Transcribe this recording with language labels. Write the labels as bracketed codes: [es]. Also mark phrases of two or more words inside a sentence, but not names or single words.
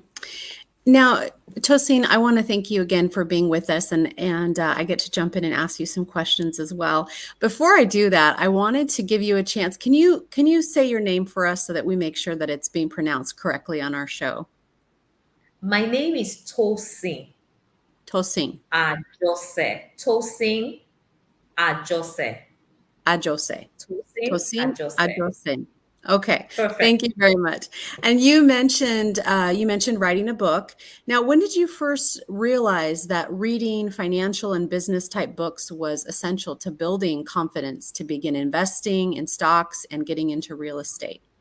[en] Now, Tosin, I want to thank you again for being with us, and I get to jump in and ask you some questions as well. Before I do that, I wanted to give you a chance. Can you say your name for us so that we make sure that it's being pronounced correctly on our show? My name is Tosin. Tosin. Ajose. Tosin Ajose. Ajose. Tosin Ajose. Ajose. Okay. Perfect. Thank you very much. And you mentioned writing a book. Now, when did you first realize that reading financial and business type books was essential to building confidence to begin investing in stocks and getting into real estate?